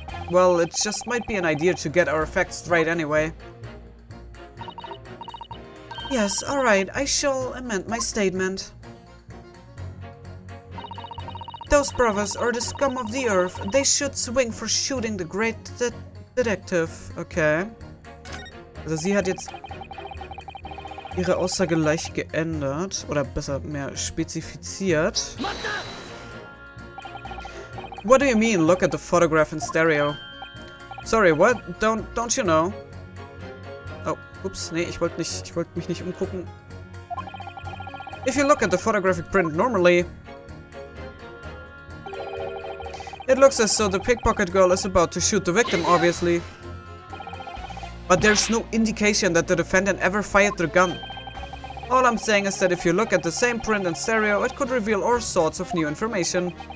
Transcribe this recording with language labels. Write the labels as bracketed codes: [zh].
[en] Well, it just might be an idea to get our facts straight anyway. Yes, alright, I shall amend my statement. Those brothers are the scum of the earth. They should swing for shooting the great detective. Okay. [de] Also sie hat jetzt ihre Aussage leicht geändert. Oder besser mehr spezifiziert. [en] What do you mean, look at the photograph in stereo? Sorry, what? Don't you know? [de] Oh, ups, nee, ich wollte mich nicht umgucken. [en] If you look at the photographic print normally, it looks as though the pickpocket girl is about to shoot the victim, obviously. But there's no indication that the defendant ever fired the gun. All I'm saying is that if you look at the same print in stereo, it could reveal all sorts of new information.